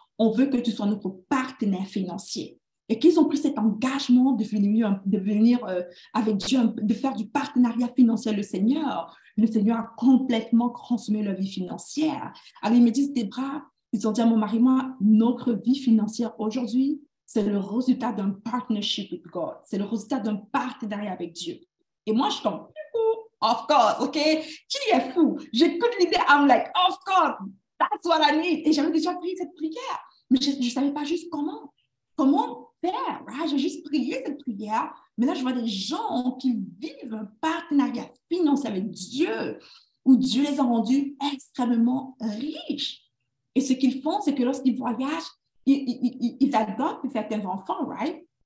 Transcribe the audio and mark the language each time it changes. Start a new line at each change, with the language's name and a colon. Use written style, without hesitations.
French: On veut que tu sois notre partenaire financier. Et qu'ils ont pris cet engagement de venir avec Dieu, de faire du partenariat financier le Seigneur a complètement transformé leur vie financière. Alors, ils me disent, Debra, ils ont dit à mon mari, moi, notre vie financière aujourd'hui, c'est le résultat d'un
English: partnership with God.
French: C'est le résultat d'un partenariat avec Dieu. Et moi, je tombe,
English: of course,
French: OK? Qui est fou? J'écoute l'idée,
English: I'm like, of course, that's what I need.
French: Et j'avais déjà prié cette prière, mais je ne savais pas juste comment faire, right? J'ai juste prié cette prière, mais là, je vois des gens qui vivent un partenariat financier avec Dieu, où Dieu les a rendus extrêmement riches. Et ce qu'ils font, c'est que lorsqu'ils voyagent, ils adoptent certains enfants, right?